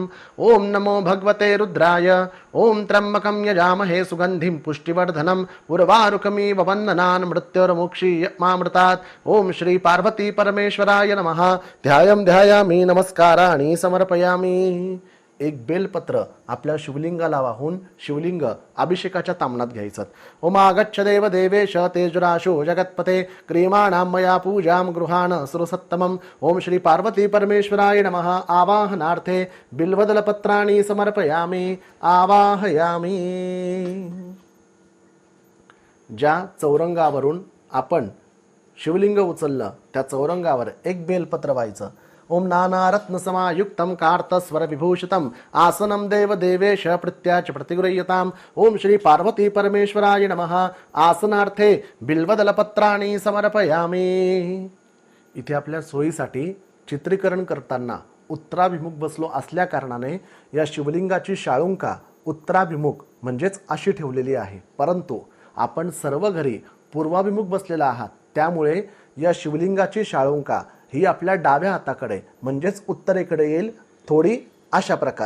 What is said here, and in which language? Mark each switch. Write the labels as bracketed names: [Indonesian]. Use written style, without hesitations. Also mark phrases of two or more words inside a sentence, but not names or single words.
[Sanskrit] ओम नमो भगवते रुद्राय. ओम त्र्यंबकं यजामहे सुगंधिं पुष्टिवर्धनम् उर्वारुकमिव वन्दनान् मृत्युर्मुक्षीयमामृतात्. ओम श्री पार्वती परमेश्वराय नमः. ध्यायं ध्यायामि नमस्काराणि समर्पयामि. [Marathi] एक बेलपत्र आपल्या शिवलिंगाला वाहून शिवलिंग अभिषेकाच्या तामणात घ्यायचं. [Sanskrit] ओम आगच्छ देव देवेश तेजराशो जगत्पते क्रियमाणां मया पूजां गृहाण सुरसत्तमम्. ओम श्री पार्वती परमेश्वराय नमः. आवाहनार्थे बिल्वदलपत्राणि समर्पयामि. आवाहयामि. [Marathi] ज्या चौरंगावरून आपण शिवलिंग उचललं त्या चौरंगावर एक बेलपत्र व्हायचं. [Sanskrit] ओम नानारत्नसमायुक्तं कार्तस्वरविभूषितं आसनं देवदेवेश प्रत्याच प्रतिगृह्यताम्. ओम श्री पार्वती परमेश्वराय नमः. आसनार्थे बिल्वदलपत्राणि समर्पयामि. [Marathi] इथे आपल्या सोयीसाठी चित्रीकरण करताना उत्तराभिमुख बसलो असल्या कारणाने या शिवलिंगाची शाळुंका उत्तराभिमुख म्हणजेच अशी ठेवलेली आहे. परंतु आपण सर्व घरी पूर्वाभिमुख बसलेला आहात त्यामुळे या शिवलिंगाची शाळुंका ही आपल्या डाव्या हाताकडे म्हणजेच उत्तरेकडे येईल थोडी अशा प्रकारे.